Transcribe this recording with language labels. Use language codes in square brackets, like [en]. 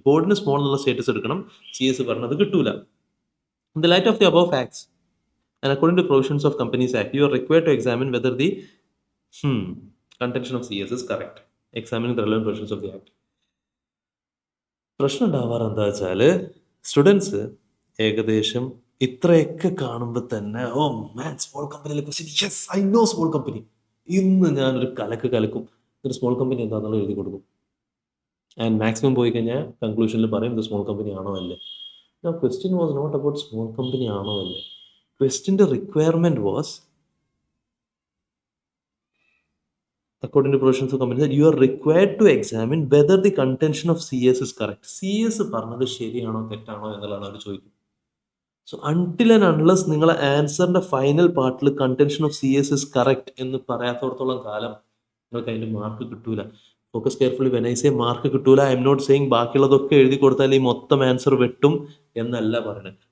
[ml] ബോർഡിന് സ്മോൾ എന്നുള്ള സ്റ്റേറ്റസ് എടുക്കണം, CS പറഞ്ഞത് കിട്ടൂല. [en] In the light of the above facts and according to provisions of Companies Act, you are required to examine whether the contention of CS is correct. Examining the relevant provisions of the act. [ml] പ്രശ്നം ഉണ്ടാവാറ് എന്താ വെച്ചാൽ, students ഏകദേശം ഇത്രയൊക്കെ കാണുമ്പോൾ തന്നെ small കമ്പനിയിലെ question, [en] yes I know small company, [ml] ഇന്ന് ഞാനൊരു കലക്കും, ഒരു സ്മോൾ കമ്പനി എന്താണെന്നുള്ള എഴുതി കൊടുക്കും. ആൻഡ് മാക്സിമം പോയി കഴിഞ്ഞാൽ കൺക്ലൂഷനിൽ പറയും ഇത് സ്മോൾ കമ്പനി ആണോ അല്ലേ. [en] Now question was not about small company [ml] ആണോ അല്ലേ. [en] Question's requirement was, according to provisions of companies, you are required to examine whether the contention of CS is correct. [ml] CS പറഞ്ഞത് ശരിയാണോ തെറ്റാണോ എന്നുള്ളതാണ് അവർ ചോദിക്കുന്നത്. [en] so until and unless [ml] നിങ്ങളെ ആൻസറിന്റെ final പാർട്ടിൽ [en] contention of CS is correct [ml] എന്ന് പറയാത്തോടത്തോളം കാലം നിങ്ങൾക്ക് അതിന്റെ മാർക്ക് കിട്ടൂല. [en] focus carefully when I say [ml] mark കിട്ടൂല, [en] I am not saying [ml] ബാക്കിയുള്ളതൊക്കെ എഴുതി കൊടുത്താൽ ഈ മൊത്തം ആൻസർ വെട്ടും എന്നല്ല പറയുന്നത്.